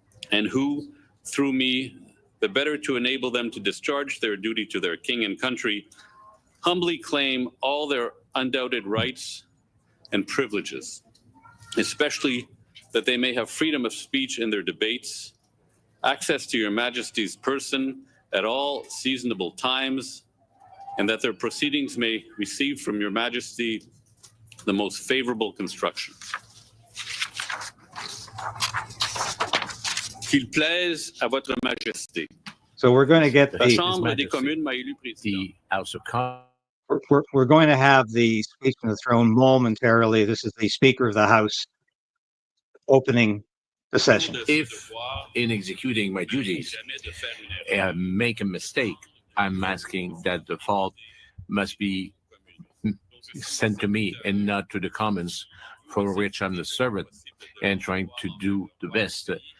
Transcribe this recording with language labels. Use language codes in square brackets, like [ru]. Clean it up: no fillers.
[en] and who, through me, the better to enable them to discharge their duty to their king and country, humbly claim all their undoubted rights and privileges, especially that they may have freedom of speech in their debates, access to your Majesty's person at all seasonable times, and that their proceedings may receive from your Majesty the most favorable construction. [fr] Qu'il plaise à votre Majesté. [en] So we're going to get [fr] La Chambre des communes m'a élu président. [en] The House of Commons. we're going to have the speech from the throne momentarily. This is the Speaker of the House opening the session. If, in executing my duties, make a mistake, I'm asking that the fault must be sent to me and not to the Commons, for which I'm the servant, and trying to do the best.